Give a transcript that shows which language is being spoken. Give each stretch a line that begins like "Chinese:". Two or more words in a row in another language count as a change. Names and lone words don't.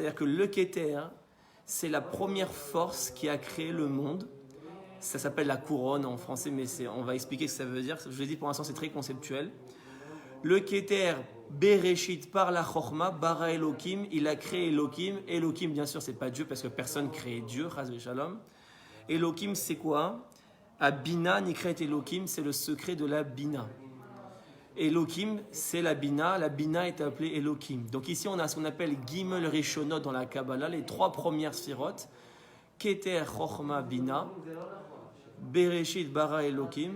French: C'est-à-dire que le Keter, c'est la première force qui a créé le monde. Ça s'appelle la couronne en français, mais on va expliquer ce que ça veut dire. Je l'ai dit, pour l'instant, c'est très conceptuel. Le Keter, Bereshit, par la Chochma,
Hebrew: bara Elohim,
French: il a créé Elohim. Elohim, bien sûr, c'est pas Dieu, parce que personne crée Dieu,
Hebrew: חס ושלום.
French: Elohim, c'est quoi? À
Hebrew: Bina, Nikret Elohim,
French: c'est le secret de la Bina. Elohim, c'est la Bina est appelée Elohim. Donc ici, on a ce qu'on appelle
Hebrew: Gimel Rishonot
French: dans la Kabbalah, les trois premières sphirotes,
Hebrew: כתר, חכמה, בינה, בראשית, ברא אלהים.